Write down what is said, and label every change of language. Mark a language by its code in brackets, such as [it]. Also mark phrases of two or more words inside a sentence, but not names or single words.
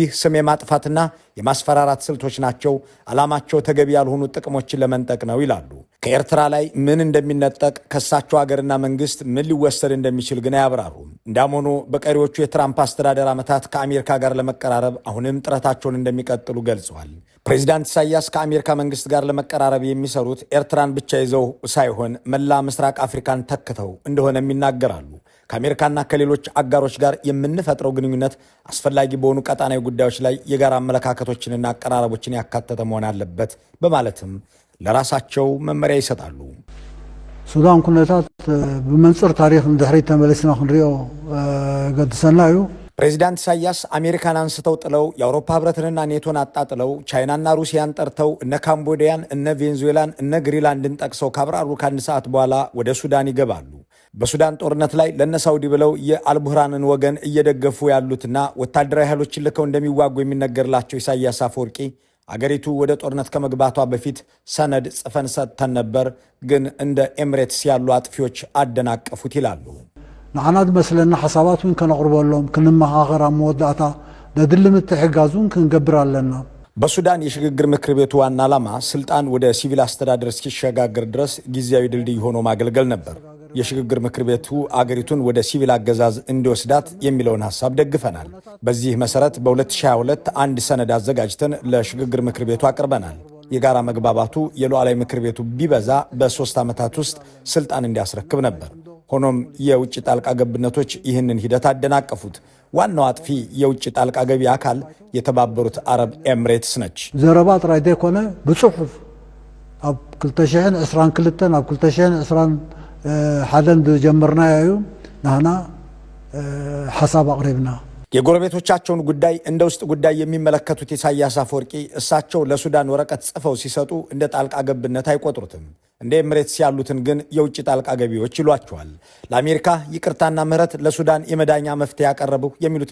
[am] ስም የማጥፋትና የማስፈራራት ስልቶች ናቸው፣ ዓላማቸው ተገቢ ያልሆኑ ጥቅሞችን ለመንጠቅ ነው ይላሉ። ከኤርትራ ላይ ምን እንደሚነጠቅ ከሳቸው ሀገርና መንግስት ምን ሊወሰድ እንደሚችል ግን አያብራሩም። እንዳም ሆኖ በቀሪዎቹ የትራምፕ አስተዳደር ዓመታት ከአሜሪካ ጋር ለመቀራረብ አሁንም ጥረታቸውን እንደሚቀጥሉ ገልጸዋል። ፕሬዚዳንት ኢሳያስ ከአሜሪካ መንግስት ጋር ለመቀራረብ የሚሰሩት ኤርትራን ብቻ ይዘው ሳይሆን መላ ምስራቅ አፍሪካን ተክተው እንደሆነም ይናገራሉ። ከአሜሪካና ከሌሎች አጋሮች ጋር የምንፈጥረው ግንኙነት አስፈላጊ በሆኑ ቀጣናዊ ጉዳዮች ላይ የጋራ አመለካከቶችንና አቀራረቦችን ያካተተ መሆን አለበት በማለትም ለራሳቸው መመሪያ ይሰጣሉ። [ti] ሱዳን ኩነታት በመንጽር ታሪክ እንድሕሪ ተመለስና ክንሪኦ ገድሰናዩ [am] ፕሬዚዳንት ኢሳያስ አሜሪካን አንስተው ጥለው የአውሮፓ ህብረትንና ኔቶን አጣጥለው ቻይናና ሩሲያን ጠርተው እነ ካምቦዲያን እነ ቬንዙዌላን እነ ግሪንላንድን ጠቅሰው ካብራሩ ከአንድ ሰዓት በኋላ ወደ ሱዳን ይገባሉ። በሱዳን ጦርነት ላይ ለነ ሳውዲ ብለው የአልቡህራንን ወገን እየደገፉ ያሉትና ወታደራዊ ኃይሎችን ልከው እንደሚዋጉ የሚነገርላቸው ኢሳያስ አፈወርቂ አገሪቱ ወደ ጦርነት ከመግባቷ በፊት ሰነድ ጽፈን ሰጥተን ነበር፣ ግን እንደ ኤምሬትስ ያሉ አጥፊዎች አደናቀፉት ይላሉ። [ti] ንዓናት መስለና ሐሳባቱን ከነቅርበሎም ክንመኻኸር መወዳእታ ለድል ምትሕጋዙን ክንገብር ኣለና። [am] በሱዳን የሽግግር ምክር ቤቱ ዋና ዓላማ ስልጣን ወደ ሲቪል አስተዳደር እስኪሸጋገር ድረስ ጊዜያዊ ድልድይ ሆኖ ማገልገል ነበር። የሽግግር ምክር ቤቱ አገሪቱን ወደ ሲቪል አገዛዝ እንዲወስዳት የሚለውን ሐሳብ ደግፈናል። በዚህ መሰረት በ2022 አንድ ሰነድ አዘጋጅተን ለሽግግር ምክር ቤቱ አቅርበናል። የጋራ መግባባቱ የሉዓላዊ ምክር ቤቱ ቢበዛ በ3 ዓመታት ውስጥ ስልጣን እንዲያስረክብ ነበር። ሆኖም የውጭ ጣልቃ ገብነቶች ይህንን ሂደት አደናቀፉት። ዋናው አጥፊ የውጭ ጣልቃ ገቢ አካል የተባበሩት አረብ ኤምሬትስ ነች። [ti] ዘረባ ጥራይ ዘይኮነ ብጽሑፍ ኣብ 2022 ኣብ 2021 ጀመርናዮ ናህና ሐሳብ አቅርብና [am] የጎረቤቶቻቸውን ጉዳይ እንደ ውስጥ ጉዳይ የሚመለከቱት ኢሳያስ አፈወርቂ እሳቸው ለሱዳን ወረቀት ጽፈው ሲሰጡ እንደ ጣልቃ ገብነት አይቆጥሩትም። እንደ ኤምሬትስ ያሉትን ግን የውጭ ጣልቃ ገቢዎች ይሏቸዋል። ለአሜሪካ ይቅርታና ምህረት ለሱዳን የመዳኛ መፍትሄ ያቀረቡ የሚሉት